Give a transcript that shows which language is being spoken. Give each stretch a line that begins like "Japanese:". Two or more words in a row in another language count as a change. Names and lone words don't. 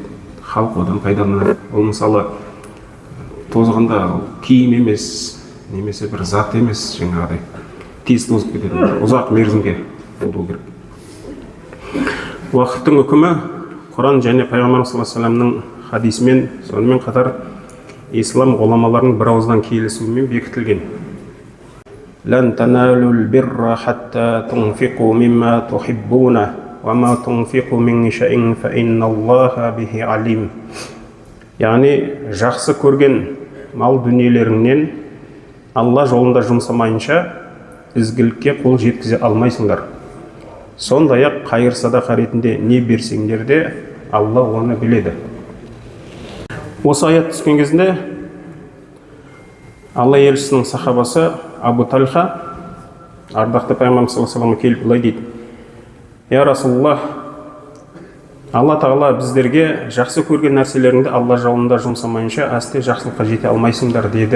Kazakh: Халық одан пайдаланады. Ол мысалы тозғанда киім емес, немесе бір зат емес, жаңағыдай тез тозып кетеді. Ұзақ мерзімге болу керек. Уақыттың үкімі Құран және Пайғамбар
Arabic: صلى الله عليه وسلم
Kazakh: хадисімен, сонымен қатар ислам ғұламаларының бір ауыздан келісуімен бекітілген.
Arabic: لن تنالوا البر حتى تنفقوا مما تحبون وما تنفقوا من شيء فإن الله به عليم.
Kazakh: Яғни, жақсы көрген мал дүниелеріңнен Алла жолында жұмсамайынша ізгілікке қол жеткізе алмайсыңдар. Сондай-ақ қайыр садақа ретінде не берсеңдер де Алла оны біледі. Осы аят түскен кезінде Алла елшісінің сахабасы Абу Тальха ардақты Пайғамбар
Arabic: صلى الله عليه وسلم
Kazakh: келіп былай дейді:
Arabic: يا رسول الله,
Kazakh: Алла Тағала біздерге жақсы көрген нәрселеріңді Алла жолында жұмсамайынша әсте жақсылыққа жете алмайсыңдар деді.